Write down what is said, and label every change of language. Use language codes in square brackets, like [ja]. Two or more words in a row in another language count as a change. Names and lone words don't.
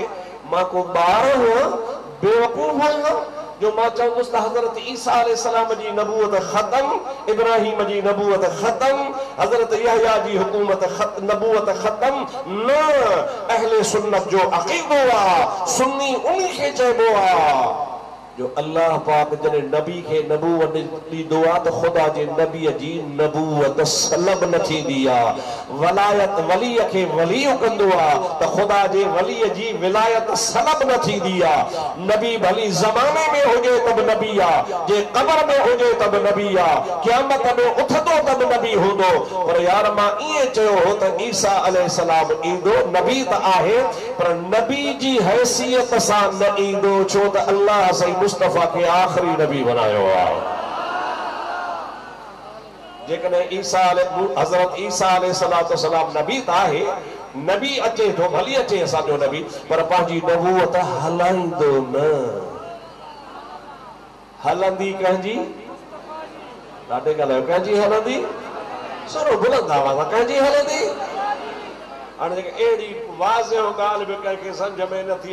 [sd] मां को ॿार हुअं, बेवकूफ़ आहियां जो मां चवंदुसि त हज़रत ईसा अलैहिस्सलाम जी नबूवत ख़तम, इब्राहिम जी नबूवत ख़तम, हज़रत यहया जी हुकूमत नबूवत ख़तम। न, अहले सुन्नत जो अक़ीदो आहे, सुन्नी उन्ही खे चइबो आहे जो अल्लाह पाक जने नबी के नबूवत दी दुआ तो खुदा जे नबी जी नबूवत सलब न थींदी आ वलायत वली के वली कंदो आ तो खुदा जे वली जी विलायत सलब न थींदी आ नबी भली ज़माने में होजे तब नबी आ जे कब्र में होजे तब नबी आ क़यामत में उठदो तब नबी होंदो पर यार मां इए चयो हो त ईसा अलैहिस्सलाम ईंदो नबी त आहे पर नबी जी हैसियत सां न ईंदो छो त अल्लाह सही मुस्तफा के आखिरी नबी बनायो आ जेकने ईसा हजरत ईसा अलैहिस्सलाम नबी त आहे नबी अचे तो भली अचे असांजो नबी पर पंहिंजी नबूवत हलाईंदो न हलंदी कंहिंजी ॾाढे ॻाल्हायो कंहिंजी हलंदी सरो बुलंद आवाज़ कंहिंजी हलंदी हाणे जेके अहिड़ी वाज़े ॻाल्हि बि कंहिंखे सम्झ में नथी